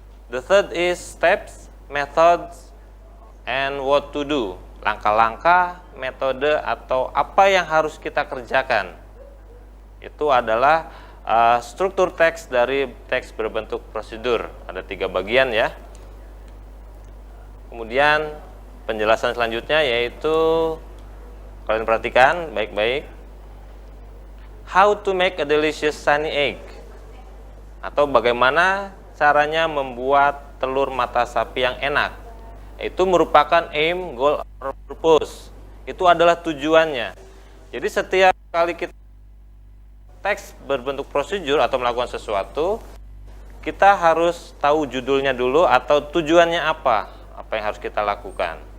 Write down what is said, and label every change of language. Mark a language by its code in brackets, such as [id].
[en] The third is steps, methods, and what to do. [id] Langkah-langkah, metode, atau apa yang harus kita kerjakan. Itu adalah struktur teks dari teks berbentuk prosedur. Ada 3 bagian ya. Kemudian penjelasan selanjutnya yaitu kalian perhatikan baik-baik. [en] How to make a delicious sunny egg. [id] Atau bagaimana caranya membuat telur mata sapi yang enak. Itu merupakan [en] aim, goal, or purpose. [id] Itu adalah tujuannya. Jadi setiap kali kita teks berbentuk prosedur atau melakukan sesuatu, kita harus tahu judulnya dulu atau tujuannya apa yang harus kita lakukan.